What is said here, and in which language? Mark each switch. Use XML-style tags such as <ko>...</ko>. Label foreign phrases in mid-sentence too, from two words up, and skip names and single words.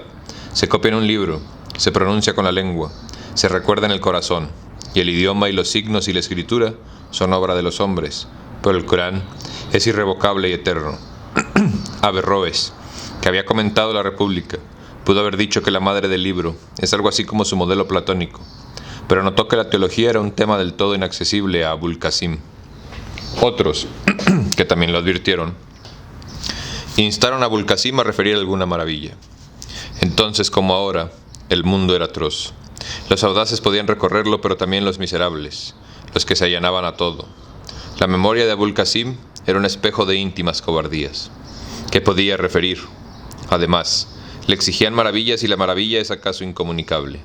<es>Se copia en un libro, se pronuncia con la lengua, se recuerda en el corazón, y el idioma y los signos y la escritura son obra de los hombres, pero el Corán es irrevocable y eterno. Averroes, que había comentado la República, pudo haber dicho que la madre del libro es algo así como su modelo platónico, pero notó que la teología era un tema del todo inaccesible a Abul Qasim. Otros, que también lo advirtieron, instaron a Abul Qasim a referir alguna maravilla. Entonces, como ahora, el mundo era atroz. Los audaces podían recorrerlo, pero también los miserables, los que se allanaban a todo. La memoria de Abul Qasim era un espejo de íntimas cobardías. ¿Qué podía referir? Además, le exigían maravillas y la maravilla es acaso incomunicable.</es>